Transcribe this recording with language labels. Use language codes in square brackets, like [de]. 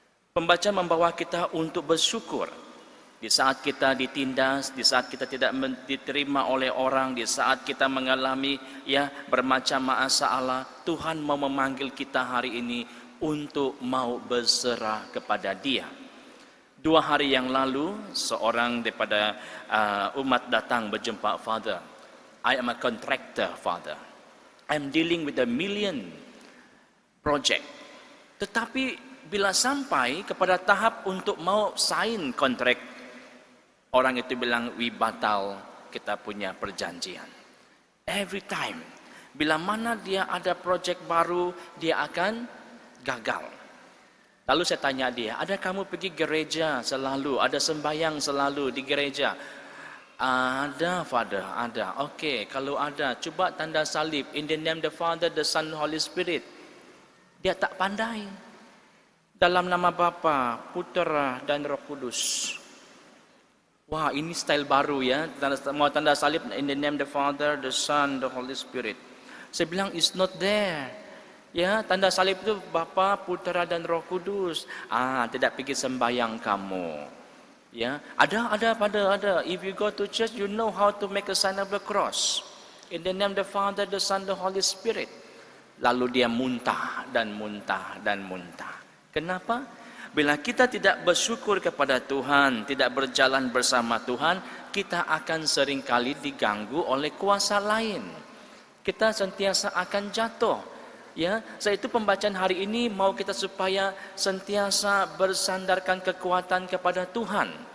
[ms] Pembacaan membawa kita untuk bersyukur. Di saat kita ditindas, di saat kita tidak diterima oleh orang, di saat kita mengalami bermacam masalah, Tuhan mau memanggil kita hari ini untuk mau berserah kepada Dia. 2 hari yang lalu, seorang daripada umat datang berjumpa Father. [en] I am a contractor, Father. I'm dealing with a million project. [ms] Tetapi bila sampai kepada tahap untuk mau sign kontrak, orang itu bilang, we batal kita punya perjanjian. [en] Every time, [ms] bila mana dia ada project baru, dia akan gagal. Lalu saya tanya dia, ada kamu pergi gereja selalu, ada sembahyang selalu di gereja? Ada, Father, ada. Oke, kalau ada, coba tanda salib, [en] in the name the Father, the Son, Holy Spirit. [ms] Dia tak pandai. Dalam nama Bapa, Putera, dan Roh Kudus. Wah, ini style baru ya. Mau tanda salib [en] in the name the Father, the Son, the Holy Spirit. [ms] Saya bilang [en] it's not there. [ms] Ya, tanda salib itu Bapa, Putera dan Roh Kudus. Tidak pergi sembahyang kamu. Ya, ada. [en] If you go to church, you know how to make a sign of the cross. In the name the Father, the Son, the Holy Spirit. [ms] Lalu dia muntah dan muntah dan muntah. Kenapa? Bila kita tidak bersyukur kepada Tuhan, tidak berjalan bersama Tuhan, kita akan seringkali diganggu oleh kuasa lain. Kita sentiasa akan jatuh. Ya, saya itu pembacaan hari ini mau kita supaya sentiasa bersandarkan kekuatan kepada Tuhan.